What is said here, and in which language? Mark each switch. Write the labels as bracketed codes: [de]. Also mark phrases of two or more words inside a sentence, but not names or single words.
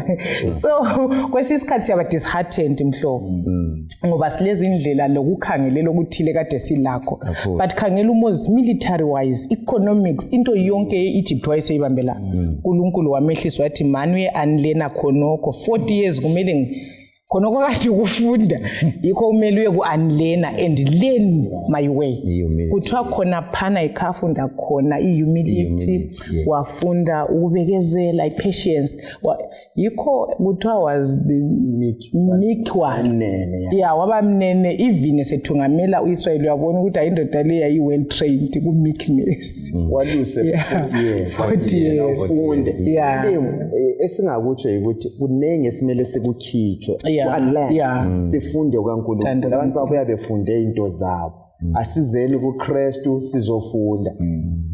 [nd] So kwesisikhathi siyaba disheartened mhlobo ngoba silezi indlela lokukhangelela okuthile kade silakho but khangela uMoses [en] military wise economics [nd] into yonke eEgypt wayeseyibambela. uNkulunkulu wamehlisa wathi man uye unlearn khonokho 40 years kumele khonokho kade ukufunda yikho kumele uye ku-unlearn [en] and learn my way. [nd] Kuthiwa khona phana ikhafunda khona i-humility wafunda ukubekezela i-patience yikho kuthiwa [en] was the meek one. [nd] Waba mnene even esethungamela uIsrayeli uyabona ukuthi ayindoda le yayi- [en] well trained [nd] ku-meekness. Waluse 40 years ufunde. Esingakutsho ukuthi kunenge esimele sikukhitshwe sifunde kaNkulunkulu. Abantu babuya befunde into zabo asizeni kuKristu sizofunda.